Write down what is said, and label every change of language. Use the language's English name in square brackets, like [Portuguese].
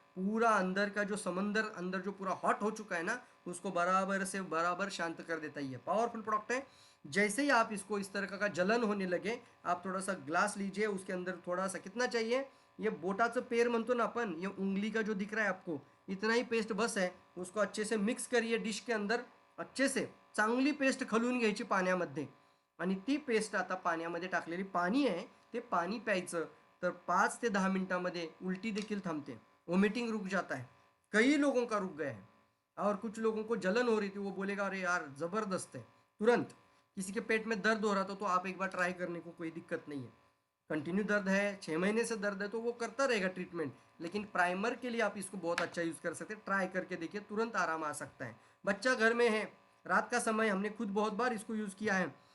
[Hindi] पूरा अंदर का जो समंदर अंदर जो पूरा हॉट हो चुका है ना, उसको बराबर से बराबर शांत कर देता है। ये पावरफुल प्रोडक्ट है। जैसे ही आप इसको इस तरह का जलन होने लगे, आप थोड़ा सा ग्लास लीजिए, उसके अंदर थोड़ा सा, कितना चाहिए, [Marathi] ये बोटाचं पेर म्हणतो ना अपन, [Hindi] ये उंगली का जो दिख रहा है आपको, इतना ही पेस्ट बस है। उसको अच्छे से मिक्स करिए डिश के अंदर, अच्छे से [Marathi] चांगली पेस्ट खलून घ्यायची पाण्यामध्ये, आणि ती पेस्ट आता पाण्यामध्ये टाकलेली पाणी आहे ते पाणी प्यायचं, तर 5 ते 10 मिनिटांमध्ये उलटी देखील थांबते, [Hindi] वोमिटिंग रुक जाता है, कई लोगों का रुक गया है। और कुछ लोगों को जलन हो रही थी, वो बोलेगा अरे यार ज़बरदस्त है। तुरंत किसी के पेट में दर्द हो रहा था तो आप एक बार ट्राई करने को, कोई दिक्कत नहीं है। कंटिन्यू दर्द है, 6 महीने से दर्द है तो वो करता रहेगा ट्रीटमेंट, लेकिन प्राइमर के लिए आप इसको बहुत अच्छा यूज़ कर सकते हैं। ट्राई करके देखिए, तुरंत आराम आ सकता है। बच्चा घर में है, रात का समय, हमने खुद बहुत बार इसको यूज़ किया है।